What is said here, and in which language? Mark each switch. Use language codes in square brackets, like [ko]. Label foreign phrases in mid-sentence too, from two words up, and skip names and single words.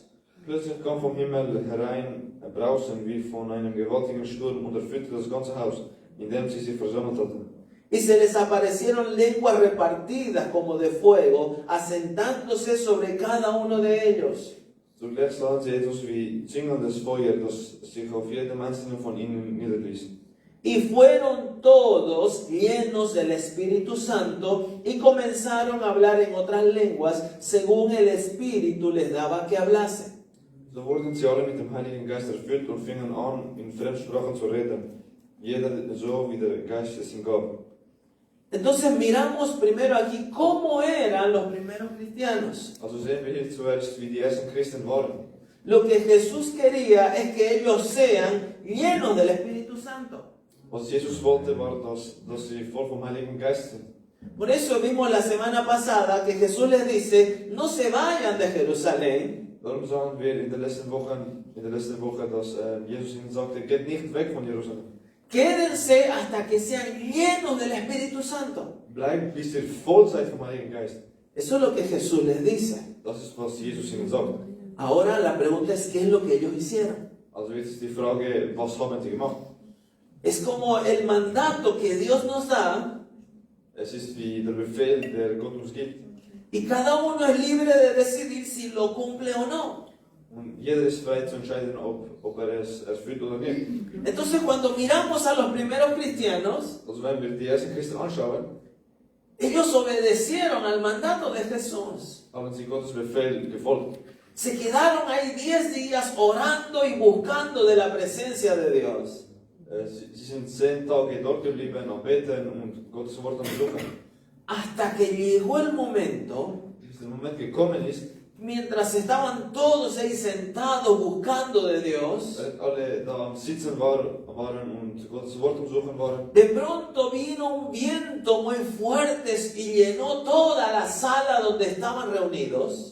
[de] Plötzlich kam vom Himmel herein Brausen wie von einem gewaltigen Sturm und erfüllte das ganze Haus, in dem sie sich versammelt hatten. [es] Y se les aparecieron lenguas repartidas como de fuego, asentándose sobre cada uno de ellos. [de] Zugleich sahen sie etwas wie zingelndes Feuer, das sich auf jedem einzelnen von ihnen niederließ. [es] Y fueron todos llenos del Espíritu Santo y comenzaron a hablar en otras lenguas según el Espíritu les daba que hablasen. [de] So wurden sie alle mit dem Heiligen Geist erfüllt und fingen an, in Fremdsprachen zu reden, jeder so, wie der Geist es ihm gab. [es] Entonces miramos primero aquí cómo eran los primeros cristianos. [de] Also sehen wir hier zuerst, wie die ersten Christen waren. [es] Lo que Jesús quería es que ellos sean llenos del Espíritu Santo. [de] Was Jesus wollte, war, dass sie voll vom Heiligen Geist sind. [es] Por eso vimos la semana pasada que Jesús les dice, no se vayan de Jerusalén, [de] Darum sagen wir in der letzten Woche, dass Jesus ihnen sagte, geht nicht weg von Jerusalem. [es] quédense hasta que sean llenos del Espíritu Santo. [de] Bleibt, bis ihr voll seid vom Heiligen Geist. [es] Eso es lo que Jesús les dice. [de] Das ist, was Jesus ihnen sagt. [es] Ahora la pregunta es, ¿qué es lo que ellos hicieron? [de] Also jetzt ist die Frage, was haben sie gemacht? [es] Es como el mandato que Dios nos da, [de] Es ist wie der Befehl, der Gott uns gibt. [es] y cada uno es libre de decidir si lo cumple o no. [de] Und jeder ist frei zu entscheiden, ob es erfüllt oder nicht. [es] Entonces cuando miramos a los primeros cristianos, [de] Also wenn wir die ersten Christen anschauen, [es] ellos obedecieron al mandato de Jesús. [de] haben sie Gottes Befehl gefolgt. [es] Se quedaron ahí 10 días orando y buscando de la presencia de Dios. [de] Sie sind 10 Tage dort geblieben, am Beten und Gottes Wort am Suchen. [es] Hasta que llegó el momento [de] Bis der Moment gekommen ist, [es] mientras estaban todos ahí sentados buscando de Dios, [de] Alle da am Sitzen waren und Gottes Wort suchen waren, [es] de pronto vino un viento muy fuerte y llenó toda la sala donde estaban reunidos.